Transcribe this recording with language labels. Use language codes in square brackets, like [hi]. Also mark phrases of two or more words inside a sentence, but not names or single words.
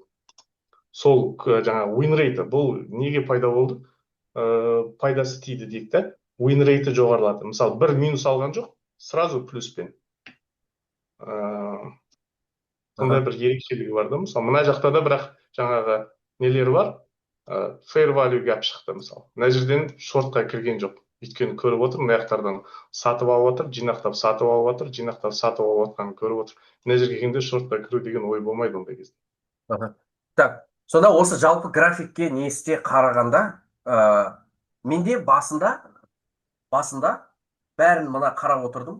[kk] Сол жаңағы [en] win rate [kk] бұл неге пайда болды? Пайдасы тиді дейік та, [en] win rate [kk] жоғарылады. Мысалы бір минус алған жоқ, сразу плюспен. Сондай бір ерекшелігі бар да. Мысалы мына жақта да бірақ жаңағы нелер бар, [en] fair value gap [kk] шықты мысалы. Мына жерден шортқа кірген жоқ. Өйткені көріп отыр, мына жақтардан сатып алып отыр, жинақтап сатып алып отыр, жинақтап сатып алып отқанын көріп отыр. Мына жерге келгенде шортқа кіру деген ой болмайды ондай кезде. так, сонда осы жалпы графикке несте қарағанда, менде басында бәрін мына қарап отырдым.